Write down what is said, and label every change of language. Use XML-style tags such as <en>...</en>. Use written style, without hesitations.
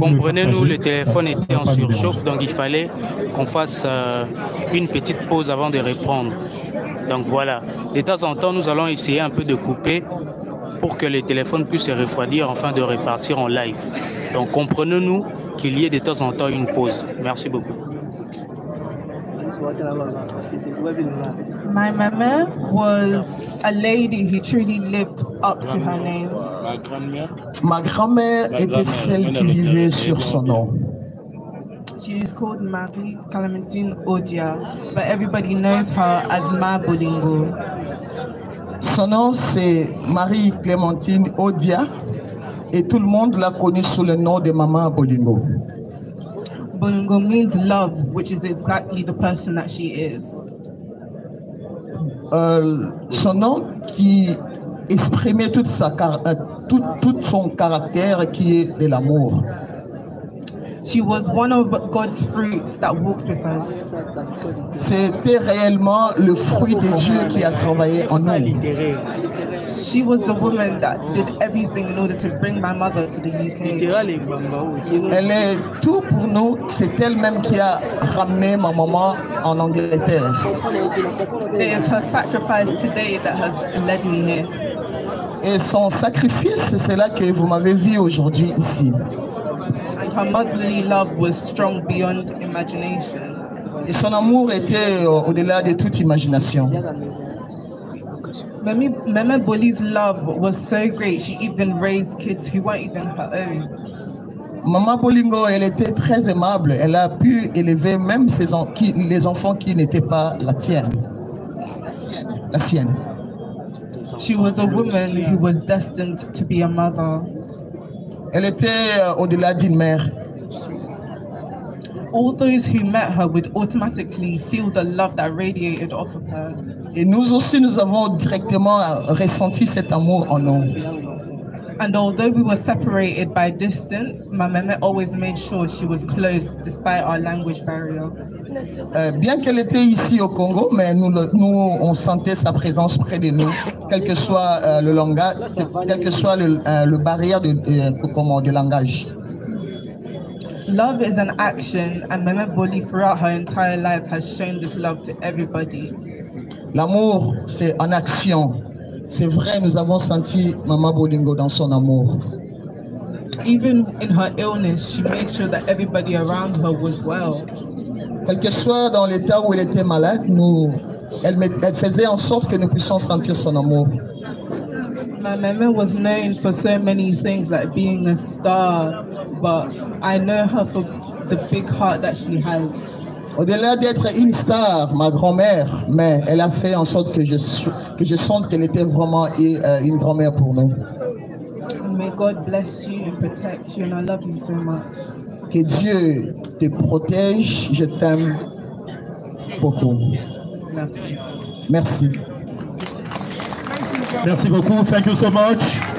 <fr>comprenez-nous, le téléphone était en surchauffe, donc il fallait qu'on fasse une petite pause avant de répondre. Donc voilà, de temps en temps, nous allons essayer un peu de couper pour que les téléphones puissent se refroidir afin de repartir en live. Donc comprenez-nous qu'il y ait de temps en temps une pause. Merci beaucoup.</fr> <en>My mama was a lady who truly lived up to her name.</en> <fr>Ma grand-mère était celle qui vivait sur son nom.</fr> <en>She is called Marie Clementine Odia, but everybody knows her as Ma Bolingo.</en> <fr>Son nom c'est Marie Clémentine Odia et tout le monde l'a connue sous le nom de Maman Bolingo.</fr> <en>Bolingo means love, which is exactly the person that she is.</en> <fr>Son nom qui exprimait tout son caractère qui est de l'amour.</fr> <en>She was one of God's fruits that walked with us.</en> <fr>C'était réellement le fruit de Dieu qui a travaillé en nous.</fr> <en>She was the woman that did everything in order to bring my mother to the UK.</en> <fr>Elle est tout pour nous. C'est elle-même qui a ramené ma maman en Angleterre.</fr> <en>It is her sacrifice today that has led me here.</en> <fr>Et son sacrifice, c'est là que vous m'avez vu aujourd'hui ici.</fr> <en>And her motherly love was strong beyond imagination.</en> <fr>Et son amour était au-delà de toute imagination.</fr> <en>Mama Boli's love was so great, she even raised kids who weren't even her own.</en> <fr>Maman Bolingo, elle était très aimable. Elle a pu élever même les enfants qui n'étaient pas la sienne.</fr> <en>She was a woman who was destined to be a mother.</en> <fr>Elle était au-delà d'une mère.</fr> <en>All those who met her would automatically feel the love that radiated off of her.</en> <fr>Et nous aussi, nous avons directement ressenti cet amour en nous.</fr> <en>And although we were separated by distance, my mama always made sure she was close despite our language barrier.</en> <fr>Bien qu'elle était ici au Congo, mais nous, on sentait sa présence près de nous, quel que soit le langage, quel que soit le barrière de langage.</fr> <en>Love is an action, and Mama Boli throughout her entire life has shown this love to everybody.</en> <fr>L'amour, c'est en action. C'est vrai, nous avons senti Maman Bolingo dans son amour.</fr> <en>Even in her illness, she made sure that everybody around her was well.</en> <fr>Quel que soit dans l'état où elle était malade, elle faisait en sorte que nous puissions sentir son amour.</fr> <en>My mama was known for so many things, like being a star, but I know her for the big heart that she has.</en> <fr>Au-delà d'être une star, ma grand-mère, mais elle a fait en sorte que je sente qu'elle était vraiment une grand-mère pour nous.</fr> <en>May God bless you and protect you, and I love you so much.</en> <fr>Que Dieu te protège, je t'aime beaucoup. Merci. Merci. Merci beaucoup.</fr> <en>Thank you so much.</en>